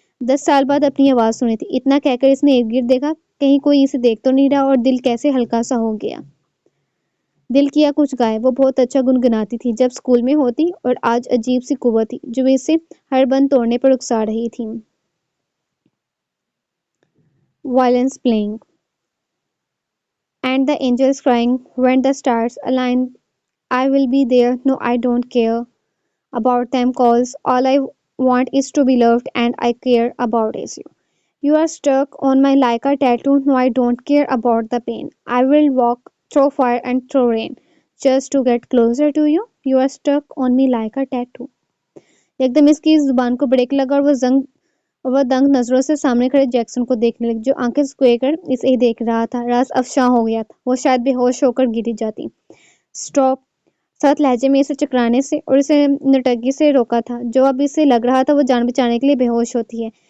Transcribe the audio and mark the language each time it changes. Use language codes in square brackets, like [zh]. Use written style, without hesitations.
[ur] 10 سال بعد اپنی آواز سنی تھی. اتنا کہہ کر اس نے ارد گرد دیکھا، کہیں کوئی اسے دیکھ تو نہیں رہا، اور دل کیسے ہلکا سا ہو گیا. دل کیا کچھ گائے. وہ بہت اچھا گنگناتی تھی جب اسکول میں ہوتی، اور آج عجیب سی قوت تھی جو اسے ہر بند توڑنے پر اکسا رہی تھی. [en] Violins playing, and the angels crying when the stars align. I will be there. No, I don't care about them calls. All I want is to be loved, and I care about is you. You are stuck on my like a tattoo. No, I don't care about the pain. I will walk through fire and through rain just to get closer to you. You are stuck on me like a tattoo. [ur] ایک دم اس کی زبان کو break لگا، اور وہ دنگ نظروں سے سامنے کھڑے جیکسن کو دیکھنے لگی جو آنکھیں سکوئے کر اسے ہی دیکھ رہا تھا. راز افشاں ہو گیا تھا. وہ شاید بے ہوش ہو کر گری جاتی. [en] Stop! [ur] سخت لہجے میں اسے چکرانے سے اور اسے نٹگی سے روکا تھا جو اب اسے لگ رہا تھا وہ جان بچانے کے لیے بے ہوش ہوتی ہے.